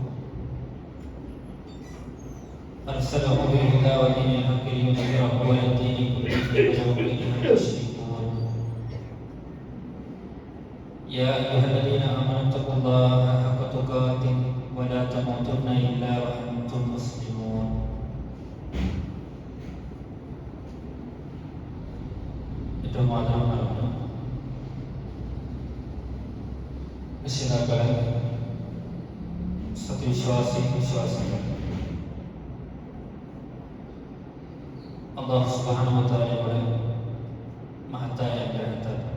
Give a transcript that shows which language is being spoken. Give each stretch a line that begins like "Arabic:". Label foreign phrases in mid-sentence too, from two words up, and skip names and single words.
Arabic: أرسله بالهدى ودين الحق ليظهره على الدين كله ولو كره المشركون يا أيها الذين آمنوا اتقوا الله حق تقاته ولا تموتن إلا وأنتم مسلمون
Malayalam: ഏറ്റവും ആദരം നൽകുന്നു രക്ഷിതാക്കളെ, വിശ്വാസികൾ
Arabic: الله سبحانه وتعالى
Malayalam: മഹത്തായ അനുഗ്രഹത്താൽ